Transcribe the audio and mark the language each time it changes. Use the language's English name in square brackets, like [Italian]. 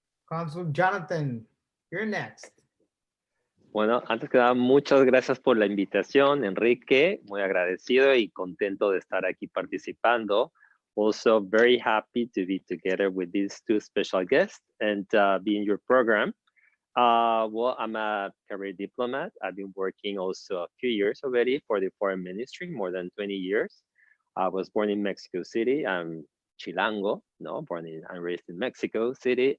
[English] Consul Jonathan, you're next. [Spanish] Bueno, antes que nada, muchas gracias por la invitación, Enrique. Muy agradecido y contento de estar aquí participando. [English] Also very happy to be together with these two special guests and be in your program. Well, I'm a career diplomat. I've been working also a few years already for the foreign ministry, more than 20 years. I was born in Mexico City. I'm Chilango, no, born and raised in Mexico City.